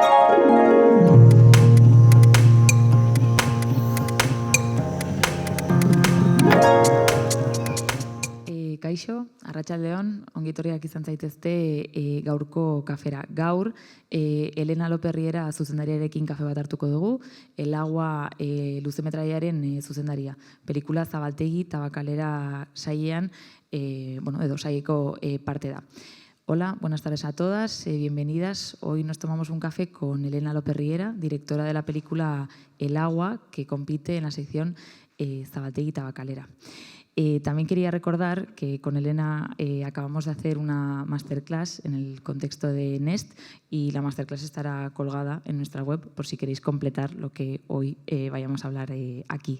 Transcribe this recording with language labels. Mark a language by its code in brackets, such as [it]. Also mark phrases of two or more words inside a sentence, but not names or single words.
[eu] Kaixo, arratsaldeon, ongitorriak izan zaitezte gaurko kafera. Gaur, Elena Loperriera zuzendariarekin kafe bat hartuko dugu, El Agua luzemetraiaren zuzendaria. Pelikula Zabaltegi Tabakalera saiean, edo saieko parte da. [es] Hola, buenas tardes a todas, bienvenidas. Hoy nos tomamos un café con Elena Loperriera, directora de la película El Agua, que compite en la sección Zabaltegi Tabakalera. También quería recordar que con Elena acabamos de hacer una masterclass en el contexto de Nest y la masterclass estará colgada en nuestra web por si queréis completar lo que hoy vayamos a hablar aquí.